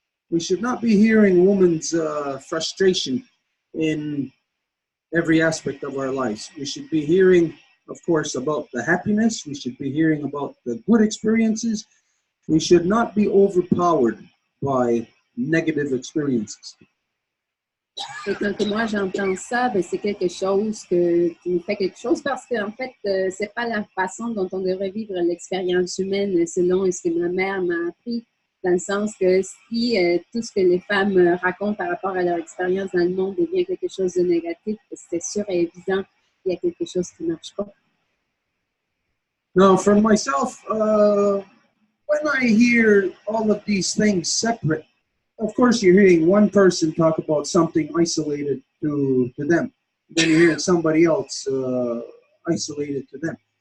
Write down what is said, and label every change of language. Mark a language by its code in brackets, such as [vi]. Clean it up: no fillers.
[en] We should not be hearing women's frustration in every aspect of our lives. We should be hearing, of course, about the happiness. We should be hearing about the good experiences. We should not be overpowered by negative experiences. [fr] Et quand moi j'entends ça, ben c'est quelque chose qui me fait quelque chose parce qu'en fait, c'est pas la façon dont on devrait vivre l'expérience humaine selon ce que ma mère m'a appris, dans le sens que si tout ce que les femmes racontent par rapport à leur expérience dans le monde devient quelque chose de négatif, c'est sûr et évident qu'il y a quelque chose qui ne marche pas. [en] Now, for myself, when I hear all of these things separate, of course, you're hearing one person talk about something isolated to them. Then you're hearing somebody else isolated to them.